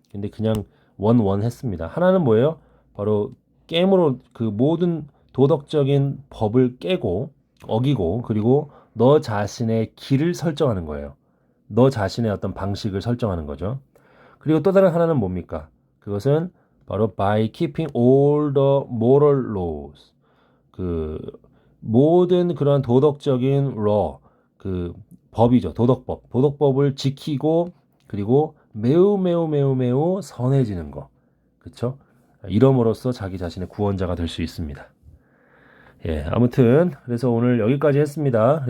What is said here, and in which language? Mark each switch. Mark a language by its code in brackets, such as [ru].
[ko] 근데 그냥 원 했습니다. 하나는 뭐예요? 바로 게임으로 그 모든 도덕적인 법을 깨고 어기고 그리고 너 자신의 길을 설정하는 거예요. 너 자신의 어떤 방식을 설정하는 거죠. 그리고 또 다른 하나는 뭡니까? 그것은 바로 [en] by keeping all the moral laws. [ko] 그 모든 그런 도덕적인 law, 그 법이죠. 도덕법. 도덕법을 지키고 그리고 매우 선해지는 거. 그렇죠? 이럼으로써 자기 자신의 구원자가 될 수 있습니다. 예, 아무튼 그래서 오늘 여기까지 했습니다.